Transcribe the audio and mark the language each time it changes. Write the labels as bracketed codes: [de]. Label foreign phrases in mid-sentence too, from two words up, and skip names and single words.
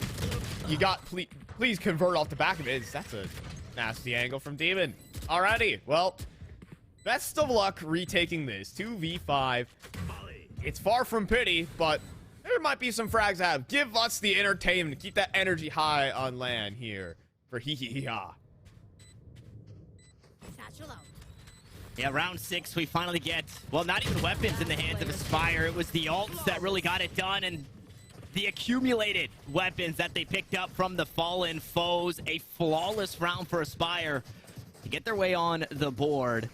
[en] You got, please convert off the back of it. That's a nasty angle from Demon. Alrighty, well, best of luck retaking this. 2v5. It's far from pity, but there might be some frags to have. Give us the entertainment. Keep that energy high on LAN here for hee-hee-hee-ha. Yeah, round 6, we finally get, well, not even weapons in the hands of Aspire. It was the ults that really got it done, and the accumulated weapons that they picked up from the fallen foes. A flawless round for Aspire to get their way on the board.